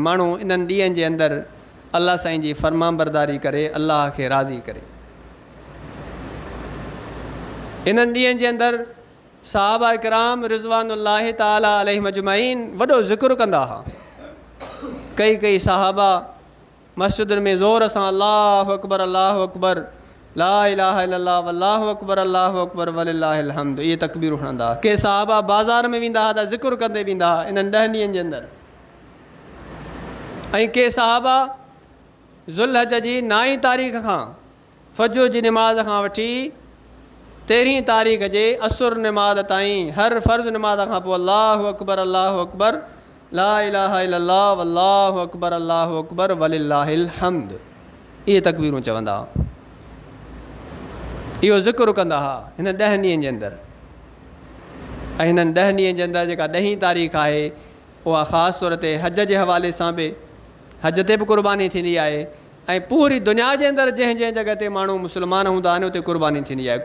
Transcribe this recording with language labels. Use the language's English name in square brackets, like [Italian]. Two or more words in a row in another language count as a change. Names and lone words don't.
[Sindhi] माण्हू इन्हनि ॾींहंनि जे अंदरि अलाह साईं जी फ़रमाबरदारी करे, अलाह खे राज़ी करे। इन्हनि ॾींहंनि जे अंदरि सहाबा इकराम रिज़वानुल्लाहि ताला अलैहिम अजमईन वॾो ज़िक्र कंदा हुआ। कई सहाबा मस्जिदुनि में ज़ोर सां [Arabic] الله أكبر، الله أكبر، لا إله إلا الله، والله أكبر، الله أكبر، ولله الحمد, [Sindhi] इहे तकबीर हणंदा। के सहाबा बाज़ार में वेंदा हुआ त ज़िक्र कंदे वेंदा हुआ इन्हनि 10 ॾींहंनि जे अंदरि। ऐं के सहाबा ज़ुल्हज जी 9 तारीख़ खां फजर जी निमाज़ खां वठी 13 तारीख़ जे असुर निमाज़ ताईं हर फ़र्ज़ निमाज़ खां पोइ [Arabic] الله أكبر، الله أكبر، لا إله إلا الله، والله أكبر، الله أكبر، ولله الحمد, [Sindhi] इहे तकबीरूं चवंदा हुआ। इहो ज़िक्र कंदा हुआ हिन 10 ॾींहंनि जे अंदरि। ऐं हिननि 10 ॾींहंनि जे अंदरि जेका 10 तारीख़ आहे, उहा ख़ासि तौर ते हज जे हवाले सां बि, हज ते बि क़ुर्बानी थींदी आहे। ऐं पूरी दुनिया जे अंदरि जंहिं जॻह ते माण्हू मुस्लमान हूंदा आहिनि, उते क़ुर्बानी थींदी आहे।